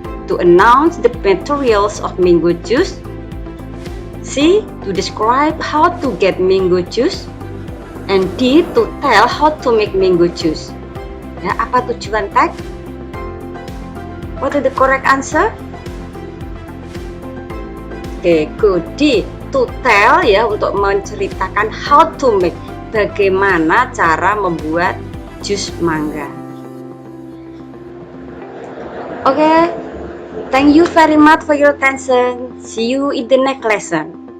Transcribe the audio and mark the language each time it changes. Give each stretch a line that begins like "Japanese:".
English: To announce the materials of mango juice. C. To describe how to get mango juice. And D. To tell how to make mango juice.
Indonesian: Ya, apa tujuan tag?
English: What is the correct answer? Okay, good. D. To tell
Indonesian: ya, untuk menceritakan
English: how to make,
Indonesian: bagaimana cara membuat jus mangga.
English: Okay, thank you very much for your attention. See you in the next lesson.